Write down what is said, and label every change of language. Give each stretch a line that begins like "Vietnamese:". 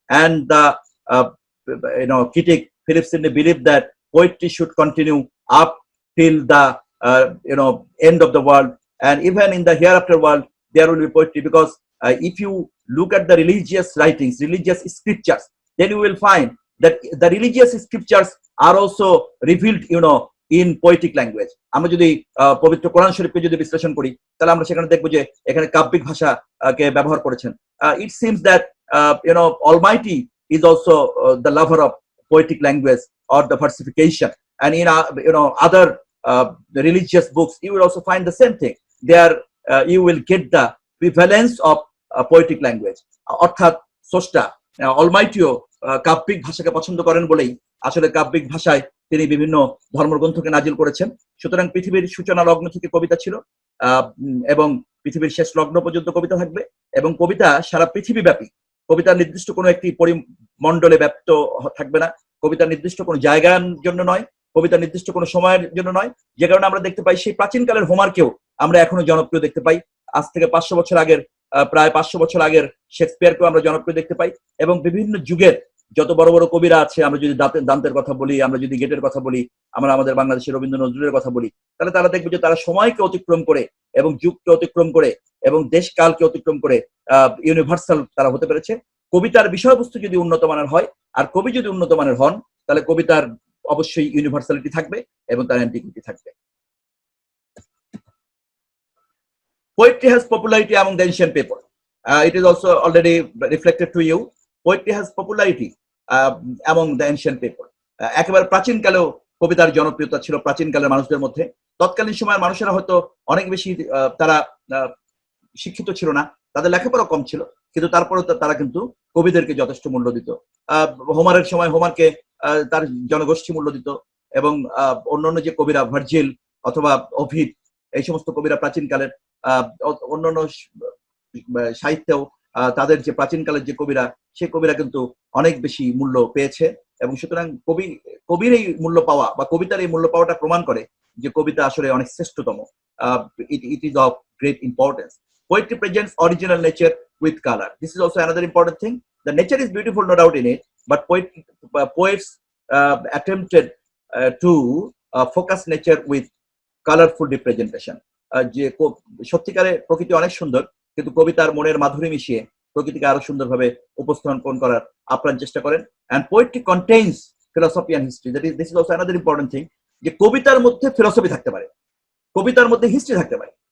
English: And the critic Philip Sidney believed that poetry should continue up till the end of the world, and even in the hereafter world there will be poetry, because if you look at the religious writings, religious scriptures, then you will find that the religious scriptures are also revealed in poetic language.
Bangla: আমরা যদি পবিত্র কোরআন শরীফকে যদি বিশ্লেষণ করি তাহলে আমরা সেখানে দেখব যে এখানে কাব্যিক ভাষাকে ব্যবহার করেছেন।
English: It seems that Almighty is also the lover of poetic language or the versification, and in other religious books you will also find the same thing. There you will get the prevalence of poetic language.
Bangla: অর্থাৎ স্রষ্টা অলমাইটিও কাব্যিক ভাষাকে পছন্দ করেন বলেই আসলে কাব্যিক ভাষায় তিনি বিভিন্ন ধর্মগ্রন্থকে নাজিল করেছেন। সুতরাং পৃথিবীর সূচনা লগ্ন থেকে কবিতা ছিল, এবং পৃথিবীর শেষ লগ্ন পর্যন্ত কবিতা থাকবে, এবং কবিতা সারা পৃথিবীব্যাপী। কবিতা নির্দিষ্ট কোনো একটি পরিমণ্ডলে ব্যাপ্ত থাকবে না, কবিতা নির্দিষ্ট কোনো জায়গার জন্য নয়, কবিতা নির্দিষ্ট কোনো সময়ের জন্য নয়। যে কারণে আমরা দেখতে পাই সেই প্রাচীনকালের হোমারকেও আমরা এখনো জনপ্রিয় দেখতে পাই। আজ থেকে 500 বছর আগের, প্রায় 500 বছর আগের শেক্সপিয়ারকেও আমরা জনপ্রিয় দেখতে পাই, এবং বিভিন্ন যুগের যত বড় বড় কবিরা আছে, আমরা যদি দান্তের কথা বলি, আমরা যদি গেটের কথা বলি, আমরা আমাদের বাংলাদেশের রবীন্দ্র নজরুলের কথা বলি, তাহলে তারা দেখবে যে তারা সময়কে অতিক্রম করে এবং যুগকে অতিক্রম করে এবং দেশকালকে অতিক্রম করে ইউনিভার্সাল তারা হতে পেরেছে। কবিতার বিষয়বস্তু যদি উন্নত মানের হয় আর কবি যদি উন্নত মানের হন, তাহলে কবিতার অবশ্যই ইউনিভার্সালিটি থাকবে এবং তার অ্যান্টিকুইটি থাকবে।
English: Poetry has popularity among the ancient people. It is also already reflected to you. Poetry has popularity among the ancient people.
Bangla: একেবারে প্রাচীনকালেও কবিতার জনপ্রিয়তা ছিল প্রাচীনকালের মানুষদের মধ্যে। তৎকালীন সময়ের মানুষেরা হয়তো অনেক বেশি তারা শিক্ষিত ছিল না, তাদের লেখাপড়া কম ছিল, কিন্তু তারপরেও তারা কিন্তু কবিদেরকে যথেষ্ট মূল্য দিত। হোমারের সময় হোমারকে তার জনগোষ্ঠী মূল্য দিত, এবং অন্যান্য যে কবিরা ভার্জিল অথবা ওভিড, এই সমস্ত কবিরা প্রাচীনকালের অন্যান্য সাহিত্যেও তাদের যে প্রাচীনকালের যে কবিরা, সেই কবিরা কিন্তু অনেক বেশি মূল্য পেয়েছে। এবং সুতরাং কবির এই মূল্য পাওয়া বা কবিতার এই মূল্য পাওয়াটা প্রমাণ করে যে কবিতা আসলে অনেক শ্রেষ্ঠতম।
English: It is of great importance. Poetry presents original nature with color. This is also another important thing. The nature is beautiful, no doubt in it, but poets attempted to focus nature with colourful representation.
Bangla: যে সত্যিকারে প্রকৃতি অনেক সুন্দর, কিন্তু কবিতার মনের মাধুরী মিশিয়ে প্রকৃতিকে আরো সুন্দরভাবে উপস্থাপন করার আপ্রাণ চেষ্টা করেন।
English: and poetry contains philosophy and history, that is this is also another important thing,
Bangla: যে কবিতার মধ্যে ফিলসফি থাকতে পারে, কবিতার মধ্যে হিস্ট্রি থাকতে পারে।